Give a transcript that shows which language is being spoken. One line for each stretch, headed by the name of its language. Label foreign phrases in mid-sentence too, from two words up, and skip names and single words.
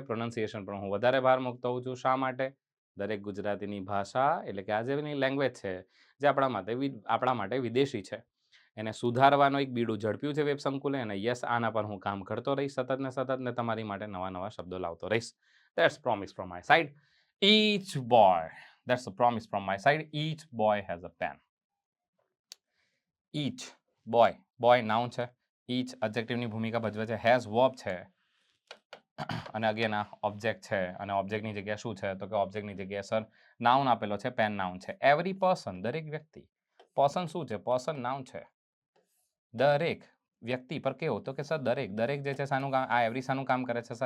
Gujarati: પ્રોનાઉન્સિએશન પર હું વધારે ભાર મૂકતો હોઉં છું. શા માટે? દરેક ગુજરાતીની ભાષા એટલે કે આ જેની લેંગ્વેજ છે જે આપણા માટે વિદેશી છે, એને સુધારવાનો એક બીડું ઝડપ્યું છે વેબસંકુલે, અને યસ આના પર હું કામ કરતો રહીશ સતત ને તમારી માટે નવા નવા શબ્દો લાવતો રહીશ.
English: That's promise from my side. Each boy. That's a promise from my side. Each boy has a pen. Each boy. Boy noun
Gujarati: છે.
English: Each adjective
Gujarati: ની ભૂમિકા ભજવે છે.
English: Has verb છે.
Gujarati: અને અગેન આ ઓબ્જેક્ટ છે, અને ઓબ્જેક્ટની જગ્યાએ શું છે તો કે ઓબ્જેક્ટની જગ્યાએ
English: sir noun
Gujarati: આપેલો છે,
English: pen noun
Gujarati: છે.
English: every person,
Gujarati: દરેક વ્યક્તિ. પર્સન શું છે?
English: person noun
Gujarati: છે. દરેક વ્યક્તિ પર કેવું તો કે સર દરેક જે છે શાનું કામ, આ એવરી શાનું કામ કરે છે સર?